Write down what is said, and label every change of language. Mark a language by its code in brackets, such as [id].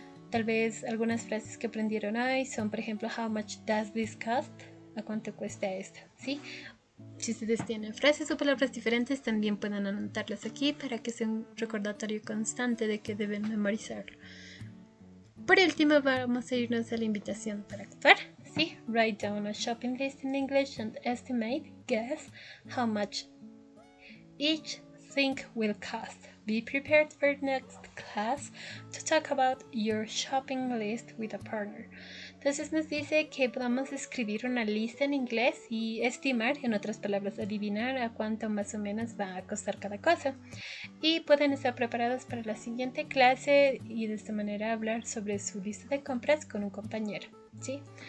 [es] Tal vez algunas frases que aprendieron hoy son, por ejemplo, [en] how much does this cost? [es] ¿A cuánto cuesta esto? ¿Sí? Si ustedes tienen frases o palabras diferentes, también pueden anotarlas aquí para que sea un recordatorio constante de que deben memorizarlo. Por último, vamos a irnos a la invitación para actuar. ¿Sí? [en] Write down a shopping list in English and estimate, guess, how much each thing will cost. Be prepared for next class to talk about your shopping list with a partner. [es] Entonces nos dice que podamos escribir una lista en inglés y estimar, en otras palabras, adivinar a cuánto más o menos va a costar cada cosa. Y pueden estar preparados para la siguiente clase y de esta manera hablar sobre su lista de compras con un compañero, ¿sí?